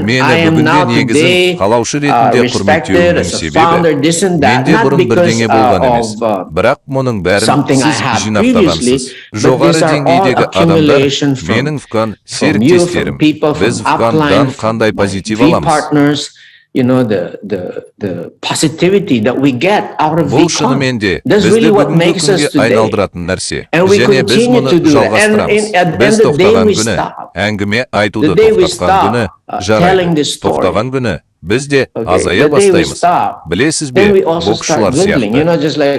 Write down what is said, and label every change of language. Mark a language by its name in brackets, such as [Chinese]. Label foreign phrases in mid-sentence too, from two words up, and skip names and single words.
[Kazakh] Мені бүгінде негізін қалаушы ретінде құрметтеуімнің себебі менде бұрын бірдеңе болған емес. Бірақ мұның бәрін сіз жинақтағансыз. Жоғары деңгейдегі адамдар, менің ВКан серіктестерім, біз ВКандан қандай позитив аламыз? [English] The positivity that we get out of [Kazakh] бұл шынымен де бізді бүгінгі күнге айналдыратын нәрсе. Және біз мұны жалғастырамыз. Біз тоқтаған күні, әңгіме айтуды тоқтатқан күні, жарайды, тоқтаған күні, біз де азая бастаймыз. Білесіз бе, боксшылар сияқты.